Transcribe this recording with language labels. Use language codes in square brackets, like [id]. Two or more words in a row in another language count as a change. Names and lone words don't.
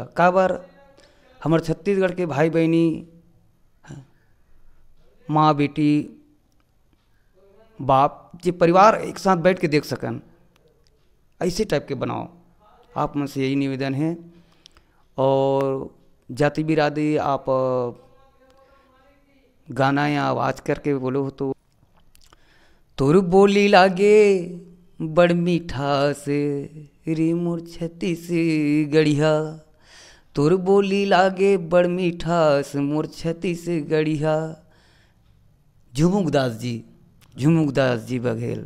[hne] का बार हमारे छत्तीसगढ़ के भाई बहनी, माँ बेटी, बाप जी परिवार एक साथ बैठ के देख सकन, ऐसे टाइप के बनाओ। आप में से यही निवेदन है। और जाति बिरादरी आप गाना या आवाज़ करके बोलो तो तोर बोली लागे बड़ मीठा से रे मोर छत्तीसगढ़िया, तोर बोली लागे बड़ मीठा से मोर छत्तीसगढ़िया। झुमुकदास जी बघेल।